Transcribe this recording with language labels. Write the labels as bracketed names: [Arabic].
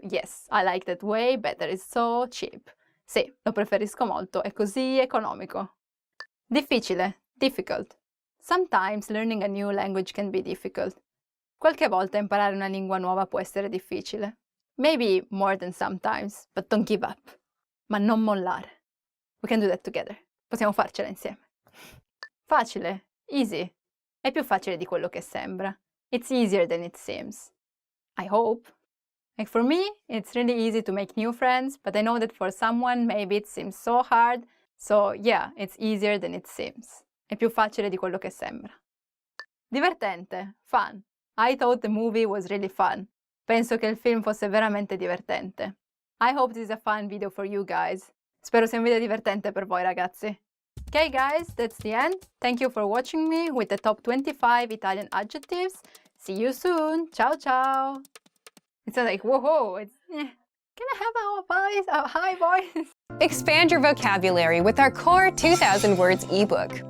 [English] Yes, I like that way better, it's so cheap. [Italian] Sì, lo preferisco molto, è così economico. Difficile, difficult. [English] Sometimes learning a new language can be difficult. [Italian] Qualche volta imparare una lingua nuova può essere difficile. [English] Maybe more than sometimes, but don't give up. [Italian] Ma non mollare. [English] We can do that together. [Italian] Possiamo farcela insieme. Facile, easy. È più facile di quello che sembra. [English] It's easier than it seems. I hope. Like for me, it's really easy to make new friends, but I know that for someone maybe it seems so hard. So yeah, it's easier than it seems. [Italian] È più facile di quello che sembra. Divertente, fun. [English] I thought the movie was really fun. [Italian] Penso che il film fosse veramente divertente. [English] I hope this is a fun video for you guys. [Italian] Spero sia un video divertente per voi ragazzi. [English] Okay guys, that's the end. Thank you for watching me with the top 25 Italian adjectives. See you soon. Ciao ciao. It's like, whoa, it's... Can I have a high voice? Expand your vocabulary with our Core 2000 Words ebook.